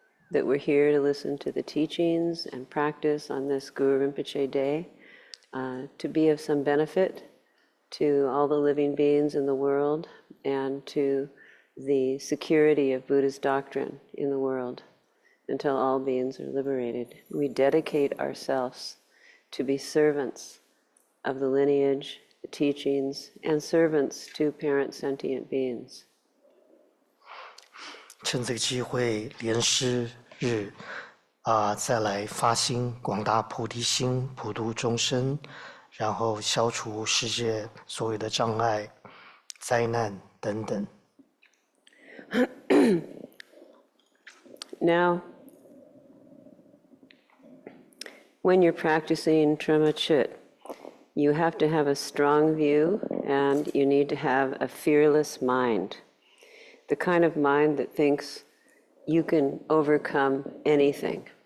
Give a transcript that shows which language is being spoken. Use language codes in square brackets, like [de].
[en] That we're here to listen to the teachings and practice on this Guru Rinpoche Day, to be of some benefit to all the living beings in the world and to the security of Buddha's doctrine in the world until all beings are liberated. We dedicate ourselves to be servants of the lineage, the teachings, and servants to parent sentient beings. [zh] 趁这个机会，莲师日再来发心，广大菩提心，普度众生，然后消除世界所有的障碍、灾难等等。 [en] Now, when you're practicing Troma Chut, you have to have a strong view and you need to have a fearless mind. The kind of mind that thinks you can overcome anything.